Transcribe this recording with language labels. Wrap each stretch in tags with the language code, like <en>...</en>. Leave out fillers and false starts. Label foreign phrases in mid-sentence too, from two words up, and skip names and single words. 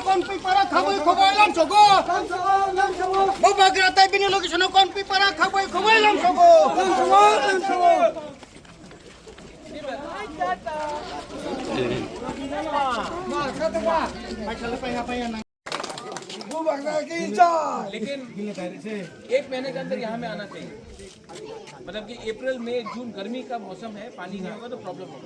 <trp>Kawmpui para Thangwi khoboi lam sogo. Bubagra tai bini location Kawmpui para Thangwi khoboi lam sogo.</trp> <hi>लेकिन 1 महीने के अंदर यहाँ में आना चाहिए। मतलब कि अप्रैल मई जून गर्मी का मौसम है, पानी नहीं होगा तो प्रॉब्लम होगा।</hi>